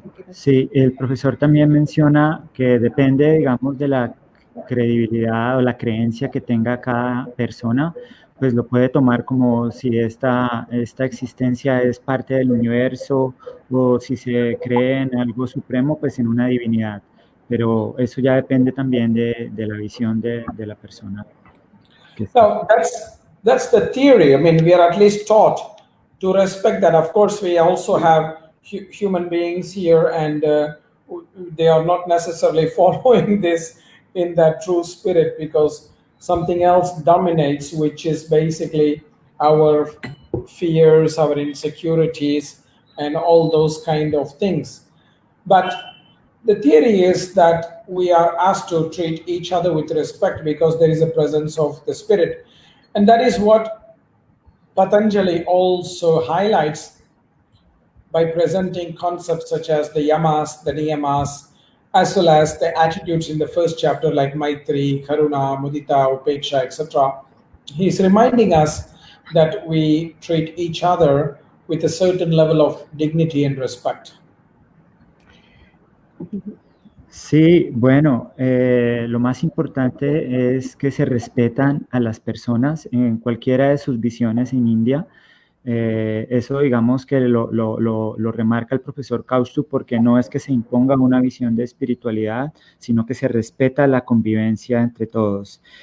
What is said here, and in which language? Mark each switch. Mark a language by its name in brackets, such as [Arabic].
[Spanish] Sí, el profesor también menciona que depende, digamos, de la credibilidad o la creencia que tenga cada persona, pues lo puede tomar como si esta existencia es parte del universo o si se cree en algo supremo, pues en una divinidad. Pero eso ya depende también de la visión de la persona. [English] No, that's the theory. I mean, we are at least taught to respect that. Of course, we also have human beings here, and they are not necessarily following this in that true spirit because something else dominates, which is basically our fears, our insecurities, and all those kind of things. But the theory is that we are asked to treat each other with respect because there is a presence of the spirit. And that is what Patanjali also highlights by presenting concepts such as the yamas, the niyamas, as well as the attitudes in the first chapter like Maitri, Karuna, Mudita, Upeksha, etc. He's reminding us that we treat each other with a certain level of dignity and respect. [Spanish] Sí, bueno, lo más importante es que se respetan a las personas en cualquiera de sus visiones en India. Eso digamos que lo remarca el profesor Kausthub porque no es que se imponga una visión de espiritualidad, sino que se respeta la convivencia entre todos.